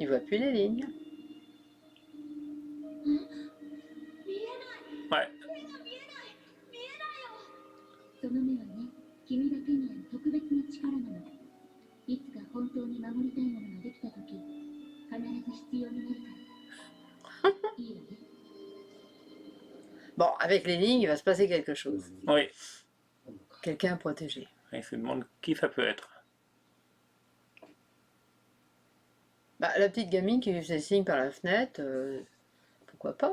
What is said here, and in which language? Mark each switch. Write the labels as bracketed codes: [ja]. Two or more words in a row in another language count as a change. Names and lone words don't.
[fr] plus les lignes. [ja] 見えない [fr] Ouais. [ja] 目が見えない見えないよその目はね君だけにある特別な力なのいつか本当に守りたいものができた時必ず必要になるからいいわね [fr] Bon, avec les lignes, il va se passer quelque chose. Oui. Quelqu'un à protéger. Il se demande qui ça peut être. Bah, la petite gamine qui lui faisait signe par la fenêtre, pourquoi pas?